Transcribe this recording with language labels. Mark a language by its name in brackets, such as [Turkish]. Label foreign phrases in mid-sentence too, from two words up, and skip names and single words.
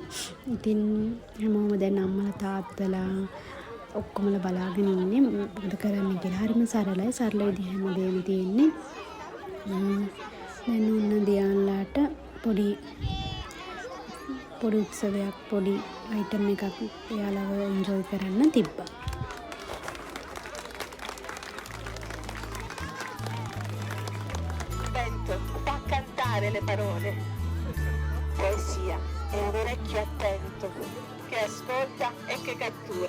[Sinhala] ඉතින් හැමෝම දැන් අම්මලා තාත්තලා ඔක්කොමලා බලාගෙන ඉන්නේ මොකද කරන්නේ කියලා. හරිම සරලයි. සරල විදිහ හැමදේම තියෙන්නේ. දැන් ඔන්න දියාන්ලාට පොඩි උත්සවයක් පොඩි අයිටම් එකක් එයාලව එන්ජොයි කරන්න තිබ්බා. [Italian] Fa cantare le parole. Poesia è un orecchio attento che ascolta e che cattura.